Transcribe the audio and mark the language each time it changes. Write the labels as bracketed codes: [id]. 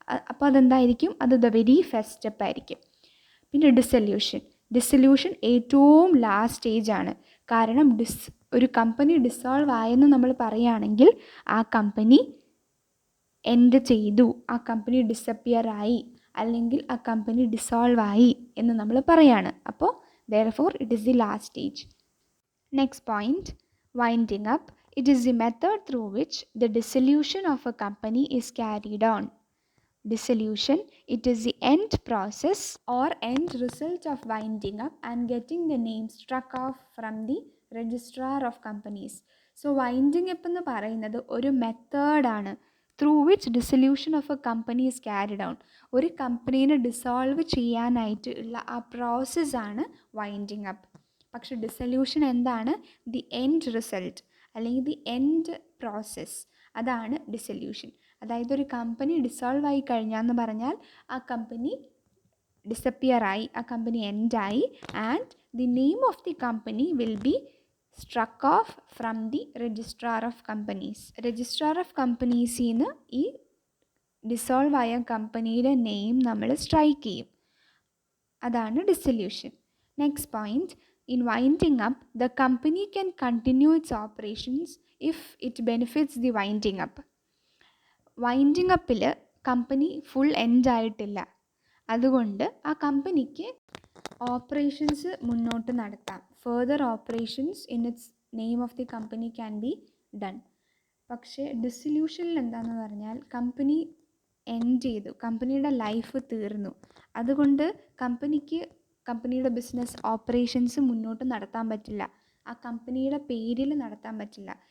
[ml] അപ്പോൾ അതെന്തായിരിക്കും, അത് [en] the very first step [ml] ആയിരിക്കും. പിന്നെ ഡിസൊല്യൂഷൻ ഏറ്റവും ലാസ്റ്റ് സ്റ്റേജാണ്. കാരണം ഒരു കമ്പനി ഡിസോൾവ് ആയെന്ന് നമ്മൾ പറയുകയാണെങ്കിൽ ആ കമ്പനി എൻഡ് ചെയ്തു, ആ കമ്പനി ഡിസപ്പിയർ ആയി, അല്ലെങ്കിൽ ആ കമ്പനി ഡിസോൾവ് ആയി എന്ന് നമ്മൾ പറയാണ്. അപ്പോൾ [en] therefore it is the last stage. Next point, winding up. It is the method through which the dissolution of a company is carried on. Dissolution, it is the end process or end result of winding up and getting the name struck off from the registrar of companies. So winding up [ml] എന്ന് പറയുന്നത് ഒരു മെത്തേഡാണ് [en] Through which dissolution of a company is carried on. [ml] ഒരു കമ്പനീനെ dissolve ചെയ്യാനായിട്ട് ഉള്ള ആ പ്രോസസ്സാണ് winding up. പക്ഷെ ഡിസൊല്യൂഷൻ എന്താണ്, ദി എൻഡ് റിസൾട്ട് അല്ലെങ്കിൽ ദി എൻഡ് പ്രോസസ്സ്, അതാണ് ഡിസൊല്യൂഷൻ. അതായത് ഒരു കമ്പനി ഡിസോൾവ് ആയി കഴിഞ്ഞാന്ന് പറഞ്ഞാൽ ആ കമ്പനി ഡിസപ്പിയർ ആയി, ആ company എൻഡായി, [en] And the name of the company will be struck off from the registrar of companies. [ml] Registrar of കമ്പനീസിൽ നിന്ന് ഈ ഡിസോൾവ് ആയ കമ്പനിയുടെ നെയിം നമ്മൾ സ്ട്രൈക്ക് ചെയ്യും. അതാണ് dissolution. [en] Next point, in winding up the company can continue its operations if it benefits the winding up. [ml] Winding അപ്പിൽ company full end ആയിട്ടില്ല, അതുകൊണ്ട് ആ കമ്പനിക്ക് ഓപ്പറേഷൻസ് മുന്നോട്ട് നടത്താം. [en] Further operations in its name of the company can be done. [ml] പക്ഷേ ഡിസൊല്യൂഷനിൽ എന്താണെന്ന് പറഞ്ഞാൽ company end ചെയ്തു, കമ്പനിയുടെ ലൈഫ് തീർന്നു, അതുകൊണ്ട് കമ്പനിയുടെ ബിസിനസ് ഓപ്പറേഷൻസ് മുന്നോട്ട് നടത്താൻ പറ്റില്ല, ആ കമ്പനിയുടെ പേരിൽ നടത്താൻ പറ്റില്ല.